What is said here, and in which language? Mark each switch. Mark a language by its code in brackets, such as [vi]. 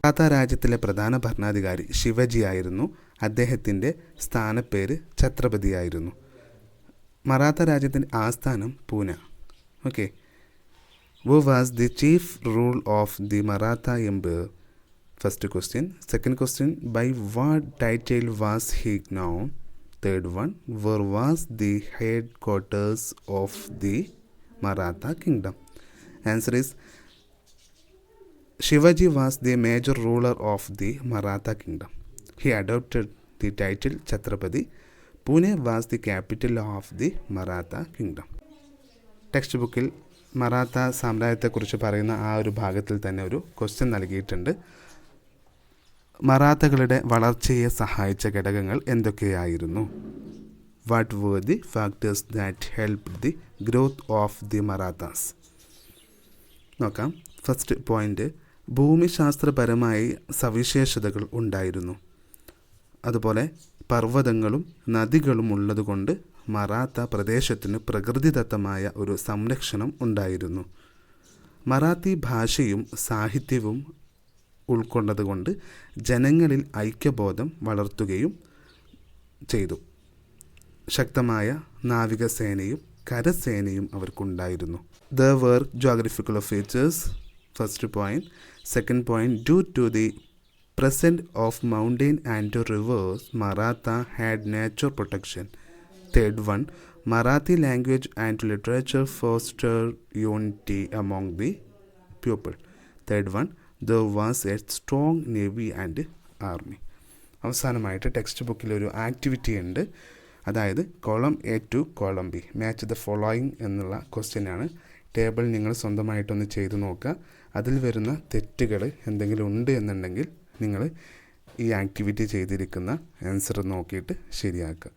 [ml] മറാത്ത രാജ്യത്തിലെ പ്രധാന ഭരണാധികാരി ശിവജി ആയിരുന്നു. അദ്ദേഹത്തിൻ്റെ സ്ഥാനപ്പേര് ഛത്രപതിയായിരുന്നു. മറാത്ത രാജ്യത്തിൻ്റെ ആസ്ഥാനം Pune. [en] Okay, who was the chief rule of the Maratha empire? First question. Second question, by what title was he known? Third one, where was the headquarters of the Maratha kingdom? Answer is Shivaji was the major ruler of the Maratha kingdom. He adopted the title Chhatrapati. Pune was the capital of the Maratha kingdom. [ml] Text ബുക്കിൽ മറാത്ത സാമ്രാജ്യത്തെക്കുറിച്ച് പറയുന്ന ആ ഒരു ഭാഗത്തിൽ തന്നെ ഒരു question നൽകിയിട്ടുണ്ട്. മറാത്തകളുടെ വളർച്ചയെ സഹായിച്ച ഘടകങ്ങൾ എന്തൊക്കെയായിരുന്നു? [en] What were the factors that help the growth of the Marathas? [ml] നോക്കാം. [en] first point, [ml] ഭൂമിശാസ്ത്രപരമായി സവിശേഷതകൾ ഉണ്ടായിരുന്നു. അതുപോലെ പർവ്വതങ്ങളും നദികളും ഉള്ളതുകൊണ്ട് മറാത്ത പ്രദേശത്തിന് പ്രകൃതിദത്തമായ ഒരു സംരക്ഷണം ഉണ്ടായിരുന്നു. മറാത്തി ഭാഷയും സാഹിത്യവും ഉൾക്കൊണ്ടതുകൊണ്ട് ജനങ്ങളിൽ ഐക്യബോധം വളർത്തുകയും ചെയ്തു. ശക്തമായ നാവികസേനയും കരസേനയും അവർക്കുണ്ടായിരുന്നു. [en] There were geographical features. First point. Second point, due to the Presence of mountain and rivers, Maratha had nature protection. Third one, Marathi language and literature fostered unity among the people. Third one, there was a strong navy and army. [ml] അവസാനമായിട്ട് text ബുക്കിൽ ഒരു activity ഉണ്ട്. അതായത് [en] column A to column B match the following [ml] എന്നുള്ള ക്വസ്റ്റ്യനാണ്. Table നിങ്ങൾ സ്വന്തമായിട്ടൊന്ന് ചെയ്തു നോക്കുക. അതിൽ വരുന്ന തെറ്റുകൾ എന്തെങ്കിലും ഉണ്ട് എന്നുണ്ടെങ്കിൽ നിങ്ങൾ ഈ ആക്ടിവിറ്റി ചെയ്തിരിക്കുന്ന ആൻസർ നോക്കിയിട്ട് ശരിയാക്കുക.